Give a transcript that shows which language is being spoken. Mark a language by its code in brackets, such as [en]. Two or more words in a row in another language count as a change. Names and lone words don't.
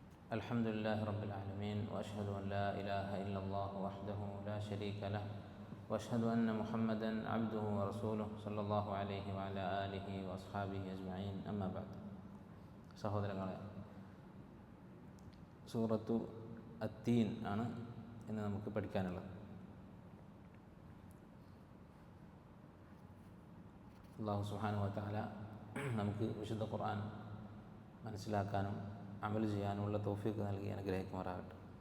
[ar] الحمد لله رب العالمين وأشهد أن لا إله إلا الله وحده لا شريك له وأشهد أن محمدا عبده ورسوله صلى الله عليه وعلى آله وأصحابه أجمعين أما بعد. [ml] സഹോദരങ്ങളെ, സൂറത്തു അത്തീൻ ആണ് ഇന്ന് നമുക്ക് പഠിക്കാനുള്ളത്. [ar] الله سبحانه وتعالى [ml] നമുക്ക് വിശുദ്ധ ഖുർആൻ മനസ്സിലാക്കാനും അമൽ ചെയ്യാനുമുള്ള തൗഫീഖ് നൽകി അനുഗ്രഹിക്കുമാറാകട്ടെ.